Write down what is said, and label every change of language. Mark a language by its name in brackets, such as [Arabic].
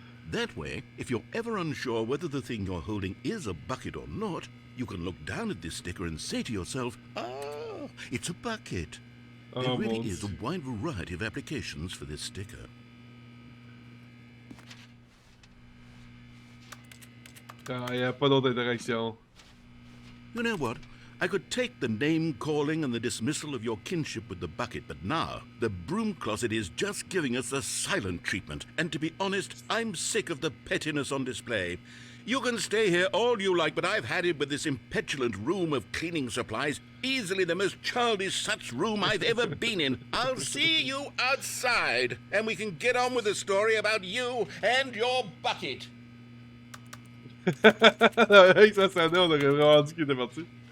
[English] That way, if you're ever unsure whether the thing you're holding is a bucket or not, you can look down at this sticker and say to yourself, ah, it's a bucket. There really is a wide variety of applications for this sticker. [French] Ah, y a pas d'autre interaction. [English] You know what? I could take the name-calling and the dismissal of your kinship with the bucket, but now the broom closet is just giving us the silent treatment. And to be honest, I'm sick of the pettiness on display. You can stay here all you like, but I've had it with this impetulant room of cleaning supplies. Easily the most childish such room I've ever been in. I'll see you outside, and we can get on with the story about you and your bucket. [French] Avec sa scène, on aurait vraiment dit qu'il était parti.